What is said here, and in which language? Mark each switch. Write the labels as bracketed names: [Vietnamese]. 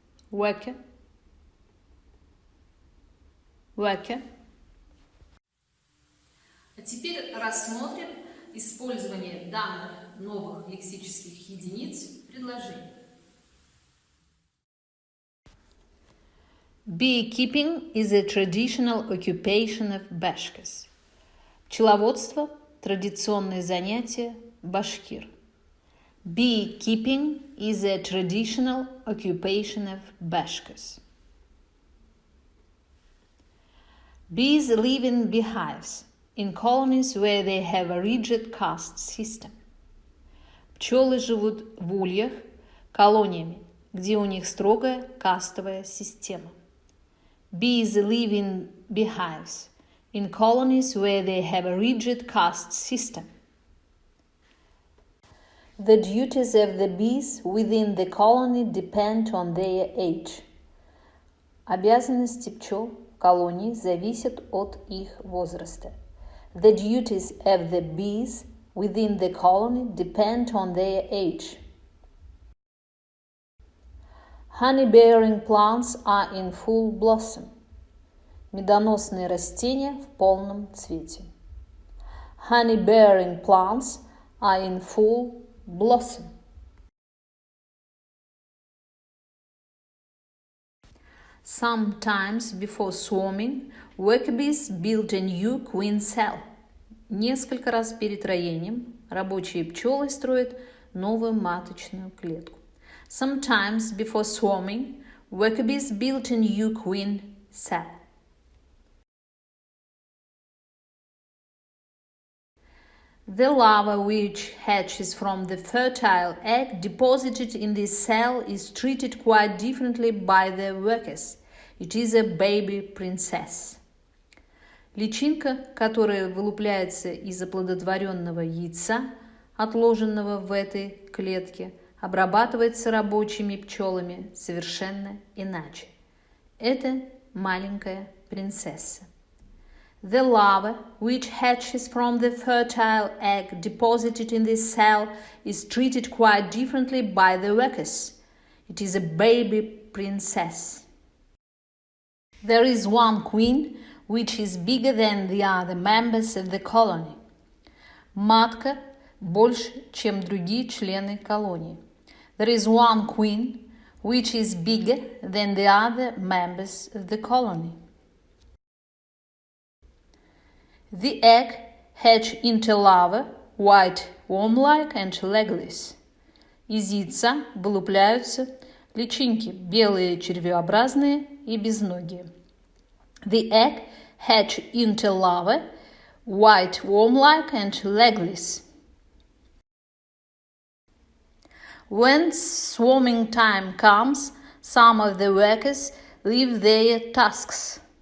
[English] Worker. Worker. [Russian] А теперь рассмотрим использование данных новых лексических единиц в предложении. [English] Beekeeping is a traditional occupation of Bashkirs. [Russian] Пчеловодство – традиционное занятие башкир. [English] Beekeeping is a traditional occupation of Bashkirs. Bees live in beehives, in colonies where they have a rigid caste system. [Russian] Пчелы живут в ульях, колониями, где у них строгая кастовая система. [English] Bees live in beehives, in colonies where they have a rigid caste system. The duties of the bees within the colony depend on their age. [Russian] Обязанности пчел в колонии зависят от их возраста. [English] The duties of the bees within the colony depend on their age. Honey-bearing plants are in full blossom. [Russian] Медоносные растения в полном цвете. [English] Honey-bearing plants are in full blossom. Sometimes before swarming, worker-bees build a new queen cell. [Russian] Несколько раз перед роением рабочие пчелы строят новую маточную клетку. [English] Sometimes before swarming, worker-bees build a new queen cell. The larva which hatches from the fertile egg deposited in this cell is treated quite differently by the workers. It is a baby princess. [Russian] Личинка, которая вылупляется из оплодотворенного яйца, отложенного в этой клетке, обрабатывается рабочими пчелами совершенно иначе. Это маленькая принцесса. [English] The larva, which hatches from the fertile egg deposited in this cell, is treated quite differently by the workers. It is a baby princess. There is one queen, which is bigger than the other members of the colony. [Russian] Матка больше, чем другие члены колонии. [English] There is one queen, which is bigger than the other members of the colony. The egg hatch into larva, white, worm-like and legless. [Russian] Из яйца вылупляются личинки, белые, червеобразные и безногие. [English] The egg hatch into larva, white, worm-like and legless. When swarming time comes, some of the workers leave their tasks.